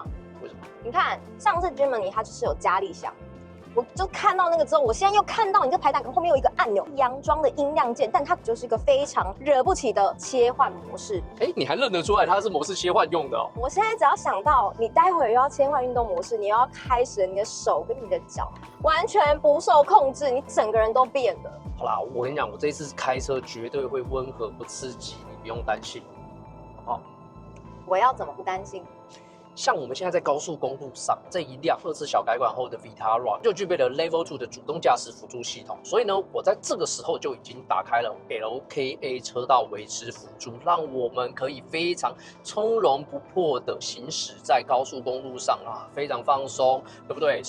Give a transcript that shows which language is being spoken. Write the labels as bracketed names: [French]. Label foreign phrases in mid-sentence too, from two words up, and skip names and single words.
[Chinese] 為什麼？你看上次 Jimny 它就是有加力箱，我就看到那個之後，我現在又看到你這排檔後面有一個按鈕，佯裝的音量鍵，但它就是一個非常惹不起的切換模式。哎，你還認得出來它是模式切換用的哦？我現在只要想到你待會又要切換運動模式，你又要開始了，你的手跟你的腳完全不受控制，你整個人都變了。好啦，我跟你講，我這次開車絕對會溫和不刺激，你不用擔心，好不好？我要怎麼不擔心？像我們現在在高速公路上，這一輛2次小改款後的 Vitara 就具備了 Level 2的主動駕駛輔助系統，所以呢，我在這個時候就已經打開了 LKA 車道維持輔助，讓我們可以非常從容不迫的行駛在高速公路上啊，非常放鬆，對不對？